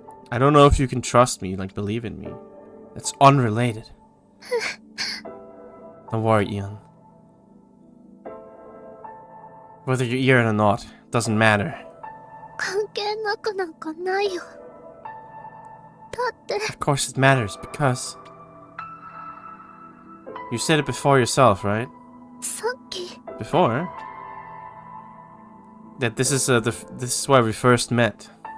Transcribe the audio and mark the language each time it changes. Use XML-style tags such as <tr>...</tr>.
<en>I don't know if you can trust me, like believe in me. It's unrelated. Don't worry, Eon. Whether you're Eon or not, doesn't matter.</en> <ja>関係なくなんかないよ。だって</ja> <en>Of course it matters, because... You said it before yourself, right?</en> <ja>さっき</ja> <en>Before? That this is this is where we first met.</en>